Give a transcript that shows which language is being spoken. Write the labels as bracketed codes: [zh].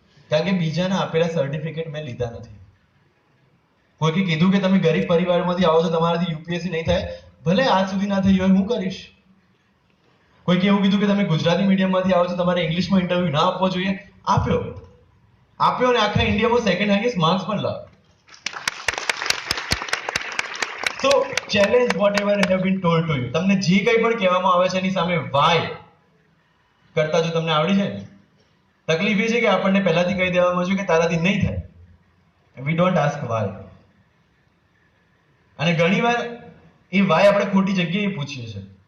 [gu] કારણ કે બીજાના આપેલા સર્ટિફિકેટ મેં લીધા નથી. કોઈકે કીધું કે તમે ગરીબ પરિવારમાંથી આવો છો, તમારાથી યુપીએસસી નહીં થાય, ભલે આજ સુધી ના થઈ હોય, હું કરીશ. કોઈકે એવું કીધું કે તમે ગુજરાતી મીડિયમમાંથી આવો છો, તમારે ઇંગ્લિશમાં ઇન્ટરવ્યુ ના આપવો જોઈએ, આપ્યો અને આખા ઇન્ડિયામાં સેકન્ડ હાઈએસ્ટ માર્ક્સ પણ લાવ્યો. [en] So challenge whatever have been told to you. [gu] તમને જે કંઈ પણ કહેવામાં આવે છે એની સામે વાય કરતા જો તમને આવડી જાય ને, તકલીફ એ છે કે આપણને પહેલાથી કહી દેવામાં આવ્યું કે તારાથી નહીં થાય. [en] We don't ask why. [gu] અને ઘણીવાર એ વાય આપણે ખોટી જગ્યાએ પૂછીએ છીએ.